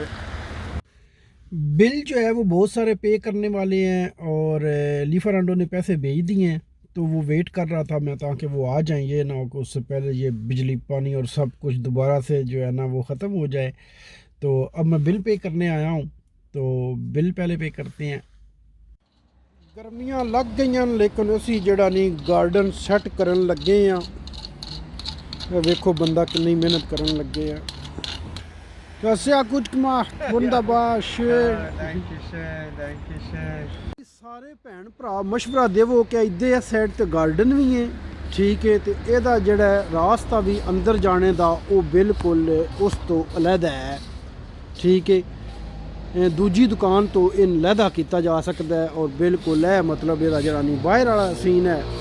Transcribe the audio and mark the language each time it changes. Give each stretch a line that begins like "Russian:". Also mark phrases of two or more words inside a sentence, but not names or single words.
Hindi: बिल जो है वो बहुत सारे पे करने वाले हैं और लीफरांडो ने पैसे भेज दिए हैं, तो वो वेट कर रहा था मैं ताकि वो आ जाएं, ये ना हो कि उससे पहले ये बिजली पानी और सब कुछ दोबारा से जो है ना वो ख़त्म हो जाए। तो अब मैं
English: bill pay
Hindi: करने आया हूँ, तो बिल पहले पे करते हैं।
Punjabi: ਗਰਮੀਆਂ ਲੱਗ ਗਈਆਂ ਲੇਕਿਨ ਅਸੀਂ ਜਿਹੜਾ ਨਹੀਂ
English: garden set
Punjabi: ਕਰਨ ਲੱਗੇ ਆ। ਇਹ ਵੇਖੋ ਬੰਦਾ ਕਿੰਨੀ ਮਿਹਨਤ ਕਰਨ ਲੱਗੇ ਆ।
German: Sehr gut gemacht, wunderbar, schön.
Punjabi: ਸਾਰੇ ਭੈਣ ਭਰਾ ਮਸ਼ਵਰਾ ਦੇਵੋ ਕਿ ਇੱਦੇ ਆ ਸਾਈਡ ਤੇ ਗਾਰਡਨ ਵੀ ਹੈ, ਠੀਕ ਹੈ, ਤੇ ਇਹਦਾ ਜਿਹੜਾ ਰਾਸਤਾ ਵੀ ਅੰਦਰ ਜਾਣੇ ਦਾ ਉਹ ਬਿਲਕੁਲ ਉਸ ਤੋਂ ਅਲੱਗਾ ਹੈ, ਠੀਕ ਹੈ। ਦੂਜੀ ਦੁਕਾਨ ਤੋਂ ਇਹ ਅਲੱਗਾ ਕੀਤਾ ਜਾ ਸਕਦਾ ਹੈ ਔਰ ਬਿਲਕੁਲ ਹੈ ਮਤਲਬ ਇਹਦਾ ਜਿਹੜਾ ਨਹੀਂ ਬਾਹਰ ਵਾਲਾ ਸੀਨ ਹੈ।